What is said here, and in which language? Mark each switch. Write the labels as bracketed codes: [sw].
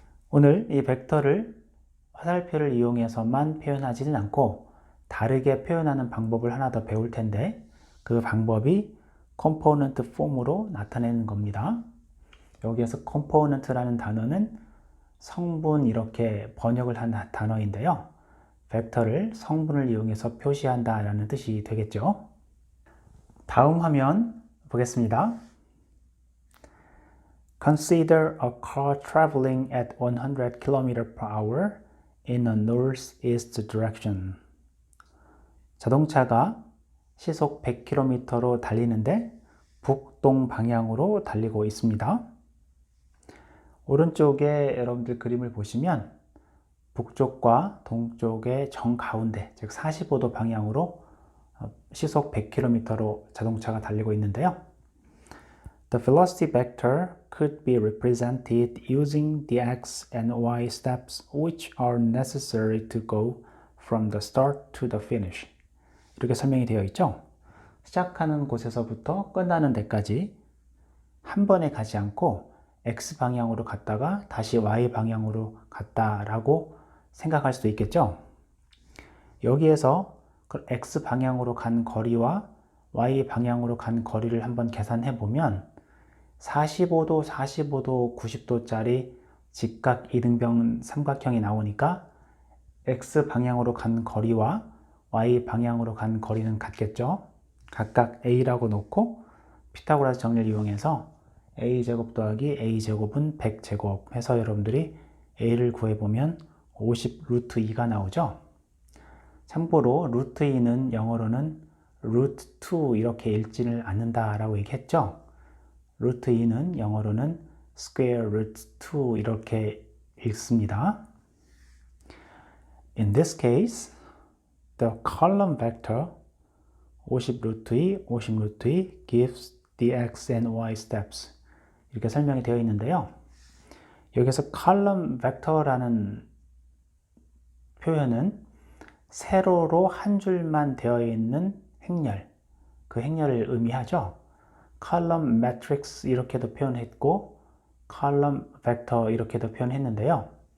[ko] 오늘 이 벡터를 화살표를 이용해서만 표현하지는 않고 다르게 표현하는 방법을 하나 더 배울 텐데, 그 방법이 컴포넌트 폼으로 나타내는 겁니다. 여기에서 컴포넌트라는 단어는 성분 이렇게 번역을 한 단어인데요. 벡터를 성분을 이용해서 표시한다 라는 뜻이 되겠죠. 다음 화면 보겠습니다. [en] Consider a car traveling at 100 km/h in a northeast direction. [ko] 자동차가 시속 100km로 달리는데 북동 방향으로 달리고 있습니다. 오른쪽에 여러분들 그림을 보시면 북쪽과 동쪽의 정가운데, 즉 45도 방향으로 시속 100km로 자동차가 달리고 있는데요. [en] The velocity vector could be represented using the x and y steps which are necessary to go from the start to the finish. [ko] 이렇게 설명이 되어 있죠. 시작하는 곳에서부터 끝나는 데까지 한 번에 가지 않고 x 방향으로 갔다가 다시 y 방향으로 갔다라고 생각할 수도 있겠죠. 여기에서 그 x 방향으로 간 거리와 y 방향으로 간 거리를 한번 계산해 보면 45도, 45도, 90도짜리 직각 이등변 삼각형이 나오니까 x 방향으로 간 거리와 y 방향으로 간 거리는 같겠죠. 각각 a라고 놓고 피타고라스 정리를 이용해서 a제곱 더하기 a제곱은 100제곱 해서 여러분들이 a를 구해보면 50 루트 2가 나오죠. 참고로 루트 2는 영어로는 루트 2 이렇게 읽지를 않는다 라고 얘기했죠. 루트 2는 영어로는 [en] square root 2 [ko] 이렇게 읽습니다. [en] In this case, the column vector 50 루트 2, 50 루트 2 gives the x and y steps [ko] 이렇게 설명이 되어 있는데요. 여기서 column vector라는 표현은 세로로 한 줄만 되어 있는 행렬, 그 행렬을 의미하죠. column matrix 이렇게도 표현했고 column vector 이렇게도 표현했는데요.